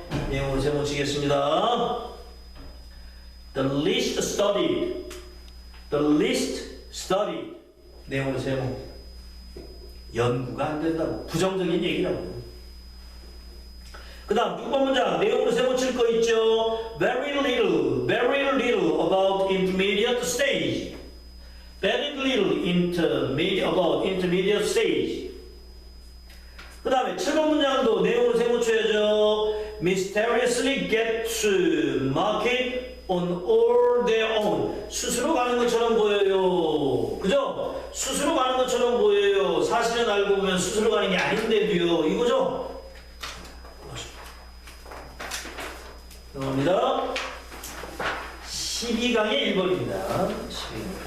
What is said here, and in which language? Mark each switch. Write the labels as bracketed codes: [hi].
[ko] 내용으로 세모치겠습니다. [en] The least studied. The least studied. [ko] 내용으로 세모. 연구가 안 된다고. 부정적인 얘기라고. 그 다음 6번 문장 내용으로 세모칠 거 있죠. [en] Very little about intermediate stage. Very little about intermediate stage. [ko] 그 다음에 7번 문장도 내용으로 세모쳐야죠. [en] Mysteriously get to market on all their own. [ko] 스스로 가는 것처럼 보여요. 그죠? 스스로 가는 것처럼 보여요. 사실은 알고 보면 스스로 가는 게 아닌데도요. 이거죠? 넘어갑니다. 12강의 1번입니다. 12강.